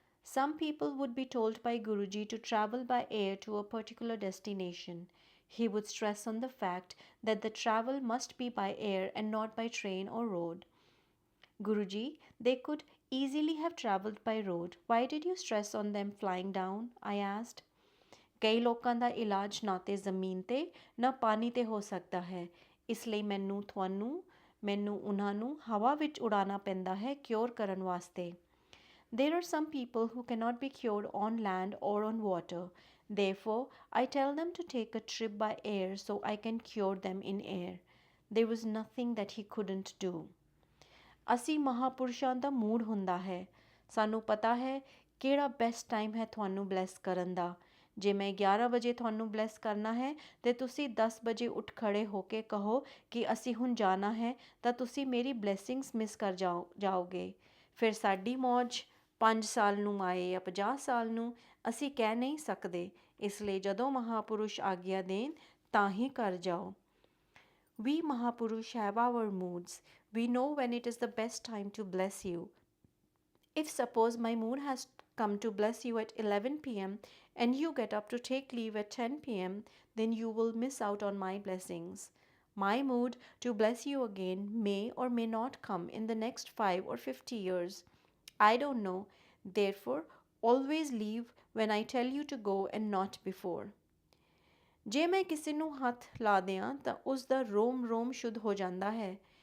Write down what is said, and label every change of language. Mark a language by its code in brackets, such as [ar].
[en] Some people would be told by Guruji to travel by air to a particular destination. He would stress on the fact that the travel must be by air and not by train or road. Guruji, they could easily have travelled by road. Why did you stress on them flying down? I asked. [pa] ਕਈ ਲੋਕਾਂ ਦਾ ਇਲਾਜ ਨਾ ਤੇ ਜ਼ਮੀਨ ਤੇ ਨਾ ਪਾਣੀ ਤੇ ਹੋ ਸਕਦਾ ਹੈ, ਇਸ ਲਈ ਮੈਨੂੰ ਉਹਨਾਂ ਨੂੰ ਹਵਾ ਵਿੱਚ ਉਡਾਣਾ ਪੈਂਦਾ ਹੈ ਕਿਉਰ ਕਰਨ ਵਾਸਤੇ. [en] There are some people who cannot be cured on land or on water. Therefore, I tell them to take a trip by air so I can cure them in air. There was nothing that he couldn't do. [pa] ਅਸੀਂ ਮਹਾਪੁਰਸ਼ਾਂ ਦਾ mood ਹੁੰਦਾ ਹੈ। ਸਾਨੂੰ ਪਤਾ ਹੈ ਕਿਹੜਾ best time ਹੈ ਤੁਹਾਨੂੰ ਬਲੈਸ ਕਰਨ ਦਾ। ਜੇ ਮੈਂ 11 ਵਜੇ ਤੁਹਾਨੂੰ ਬਲੈਸ ਕਰਨਾ ਹੈ ਤੇ ਤੁਸੀਂ 10 ਵਜੇ ਉੱਠ ਖੜੇ ਹੋ ਕੇ ਕਹੋ ਕਿ ਅਸੀਂ ਹੁਣ ਜਾਣਾ ਹੈ ਤਾਂ ਤੁਸੀਂ ਮੇਰੀ ਬਲੈਸਿੰਗਸ ਮਿਸ ਕਰ ਜਾਓਗੇ। ਫਿਰ ਸਾਡੀ ਮੌਜ 5 ਸਾਲ ਨੂੰ ਆਏ ਜਾਂ 50 ਸਾਲ ਨੂੰ ਅਸੀਂ ਕਹਿ ਨਹੀਂ ਸਕਦੇ। ਇਸ ਲਈ ਜਦੋਂ ਮਹਾਪੁਰਸ਼ ਆਗਿਆ ਦੇਣ ਤਾਂ ਹੀ ਕਰ ਜਾਓ। [en] We Mahapurush have our moods. We know when it is the best time to bless you. If suppose my mood has come to bless you at 11 p.m. and you get up to take leave at 10 p.m., then you will miss out on my blessings. My mood to bless you again may or may not come in the next 5 or 50 years. I don't know. Therefore, always leave when I tell you to go and not before. [pa] ਜੇ ਮੈਂ ਕਿਸੇ ਨੂੰ ਹੱਥ ਲਾ ਦਿਆਂ ਤਾਂ ਉਸ ਦਾ ਰੋਮ ਰੋਮ ਸ਼ੁੱਧ ਹੋ ਜਾਂਦਾ ਹੈ।